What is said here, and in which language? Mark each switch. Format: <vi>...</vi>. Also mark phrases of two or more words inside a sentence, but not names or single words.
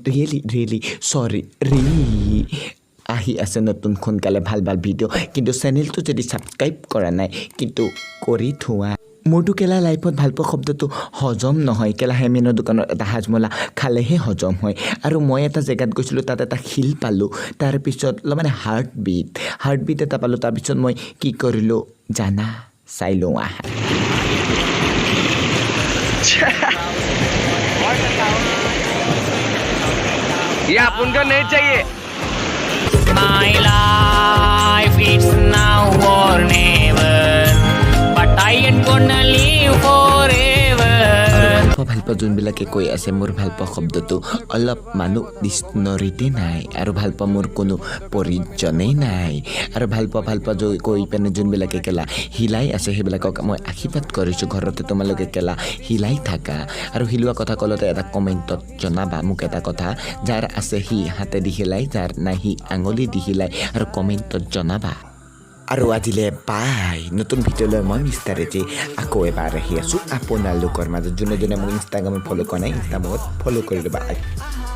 <en>really sorry</en> <as>আহি আছে নতুন সোনকালে ভাল ভিডিঅ' কিন্তু চেনেলটো যদি ছাবস্ক্ৰাইব কৰা নাই কিন্তু কৰি থোৱা মোৰতো কেলা লাইফত ভালপোৱা শব্দটো হজম নহয় কেলা হেমেনৰ দোকানত এটা হাজমলা খালেহে হজম হয় আৰু মই এটা জেগাত গৈছিলোঁ তাত এটা শিল পালোঁ তাৰপিছত মানে হাৰ্টবিট এটা পালোঁ তাৰপিছত মই কি কৰিলোঁ জানা চাই লওঁ আহা</as> <hi>ये आपको नहीं चाहिए</hi> <en>My life it's now or never, but I ain't gonna live forever.</en> <as>ভালপোৱা যোনবিলাকে কৈ আছে মোৰ ভালপোৱা শব্দটো অলপ মানুহ ডিক্সনেৰীতে নাই আৰু ভালপোৱা মোৰ কোনো প্ৰয়োজনেই নাই আৰু ভালপোৱা কৈ পেনে যোনবিলাকে কেলা হিলাই আছে সেইবিলাকক মই আশীৰ্বাদ কৰিছোঁ ঘৰতে তোমালোকে কেলা হিলাই থাকা আৰু হিলোৱা কথা ক'লতে এটা কমেণ্টত জনাবা মোক এটা কথা যাৰ আছে সি হাতেদি হিলাই যাৰ নাই সি আঙুলি দি হিলাই আৰু কমেণ্টত জনাবা আৰু আজিলে বাই নতুন ভিডিঅ'লৈ মই মিষ্টাৰ এজে আকৌ এবাৰ আহি আছোঁ আপোনালোকৰ মাজত যোনে মোক ইনষ্টাগ্ৰামত ফ'ল' কৰা নাই ইনষ্টাগ্ৰামত ফ'ল' কৰি ল'বা</as>